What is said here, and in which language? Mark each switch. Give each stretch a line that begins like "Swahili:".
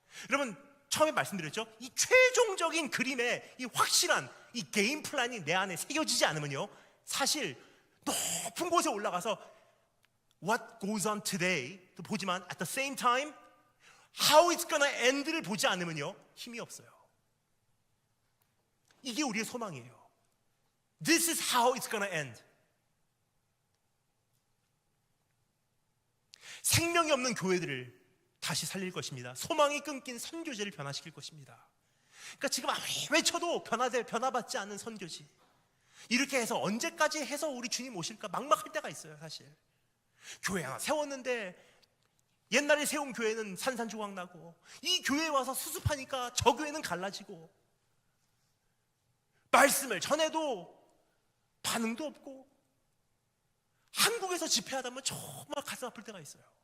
Korean: 여러분, 처음에 말씀드렸죠? 이 최종적인 그림의 이 확실한 이 게임 플랜이 내 안에 새겨지지 않으면요, 사실 높은 곳에 올라가서
English: What goes on today
Korean: 또 보지만
English: at the same time How it's gonna end
Korean: 를 보지 않으면요, 힘이 없어요. 이게 우리의 소망이에요.
English: This is how it's gonna end.
Korean: 생명이 없는 교회들을 다시 살릴 것입니다. 소망이 끊긴 선교제를 변화시킬 것입니다. 그러니까 지금 아무리 외쳐도 변화받지 않는 선교지, 이렇게 해서 언제까지 해서 우리 주님 오실까 막막할 때가 있어요. 사실 교회 하나 세웠는데 옛날에 세운 교회는 산산조각나고 이 교회에 와서 수습하니까 저 교회는 갈라지고 말씀을 전해도 반응도 없고 한국에서 집회하다 보면 정말 가슴 아플 때가 있어요.